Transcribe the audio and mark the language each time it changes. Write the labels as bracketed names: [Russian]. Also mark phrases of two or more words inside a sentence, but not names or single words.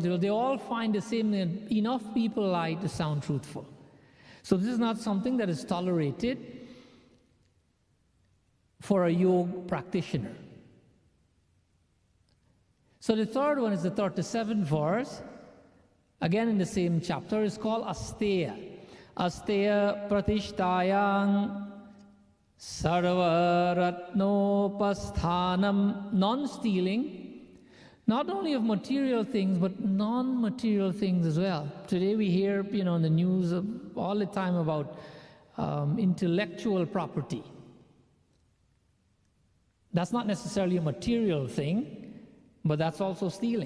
[English] They all find the same thing: enough people lie to sound truthful. So this is not something that is tolerated for a yoga practitioner. So the third one is the 37th verse, again in the same chapter. It's called asteya. [Sanskrit] अस्तेय प्रतिष्ठायां सर्वरत्नोपस्थानम्. [English] Non-stealing, not only of material things, but non-material things as well. Today we hear, in the news all the time about intellectual property. That's not necessarily a material thing, but that's also stealing.